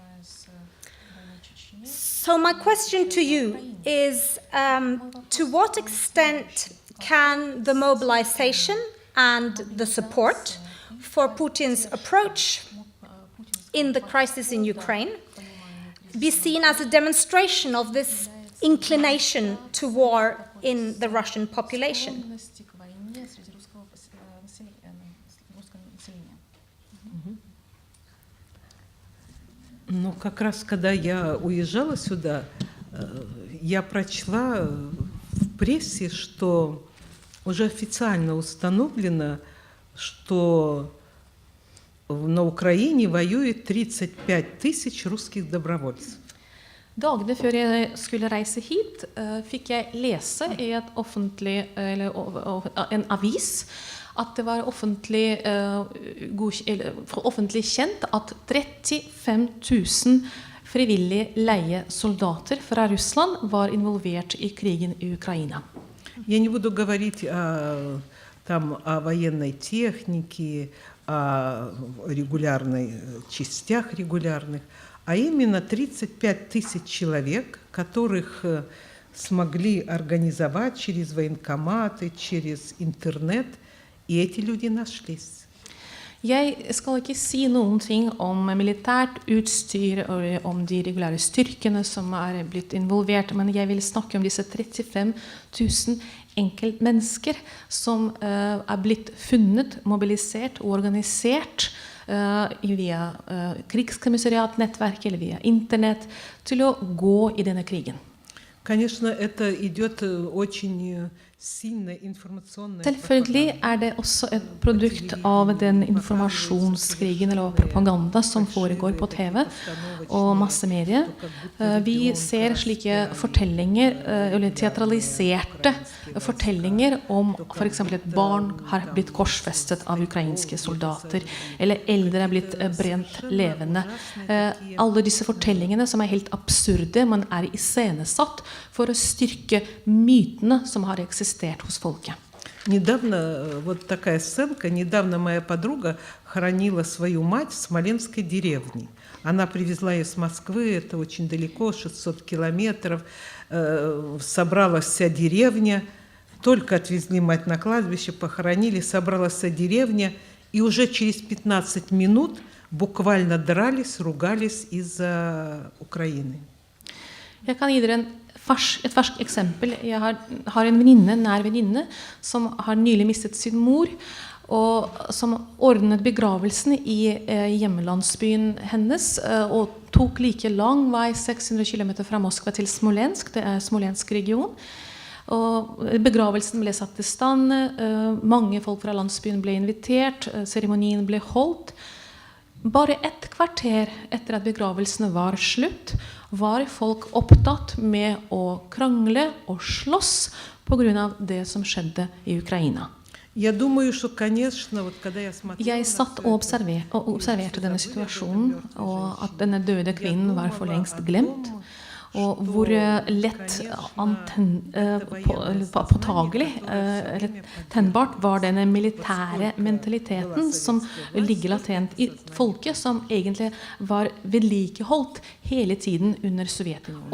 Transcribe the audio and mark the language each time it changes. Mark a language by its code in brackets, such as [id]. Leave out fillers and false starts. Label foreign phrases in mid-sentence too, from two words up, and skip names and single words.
[en] So my question to you is, to what extent can the mobilization and the support for Putin's approach in the crisis in Ukraine be seen as a demonstration of this inclination to war in the Russian population? [ru] Ну, как раз когда я уезжала сюда, я прочла в прессе, что уже официально установлено, что на Украине воюет 35 тысяч русских добровольцев. [no] Dagene før jeg skulle reise hit, fikk jeg lese i en avis at det var offentlig kjent at 35 000 frivillige leiesoldater fra Russland var involvert i krigen i Ukraina. [ru] Я не буду говорить о военной технике, о регулярных частях регулярных, а именно 35 тысяч человек, которых смогли организовать через военкоматы, через интернет, и эти люди нашлись. [no] Jeg skal ikke si noen ting om militært utstyr og om de regulære styrkene som blitt involvert, men jeg vil snakke om disse 35 000 enkeltmennesker som blitt funnet, mobilisert og organisert via krigskommissariatnettverk eller via internett til å gå i denne krigen. [ru] Конечно, это идет очень сильная информационная. [no] Selvfølgelig det også et produkt av den informasjonskrigen eller propaganda som foregår på TV og massemedier. Vi ser slike fortellinger, eller teatraliserte fortellinger om for eksempel et barn har blitt korsfestet av ukrainske soldater, eller eldre blitt brent levende. Alle disse fortellingene som helt absurde, men iscenesatt for å styrke mytene som har eksistert hos folket. [ru] Недавно, вот такая сценка, недавно моя подруга хоронила свою мать в Смоленской деревне. Она привезла ее с Москвы, это очень далеко, 600 километров, собралась вся деревня, только отвезли мать на кладбище, похоронили, собралась вся деревня, и уже через 15 минут bokvально дрались, ругались из-за Украины. [no] Jeg kan gi dere et ferskt eksempel. Jeg har en venninne, nær venninne, som har nylig mistet sin mor, og som ordnet begravelsen i hjemlandsbyen hennes, og tok like lang vei, 600 kilometer fra Moskva til Smolensk, det Smolensk region. Og begravelsen ble satt i stand, mange folk fra landsbyen ble invitert, seremonien ble holdt. Bare et kvarter etter at begravelsen var slutt, var folk opptatt med å krangle og slåss på grunn av det som skjedde i Ukraina. Я думаю, что, конечно, вот когда я смотрела... Jeg satt og observerte denne situasjonen, og at denne døde kvinnen var for lengst glemt, og hvor lett påtagelig eller tennbart var denne militære mentaliteten som ligger latent i folket, som egentlig var vedlikeholdt hele tiden under Sovjetunionen.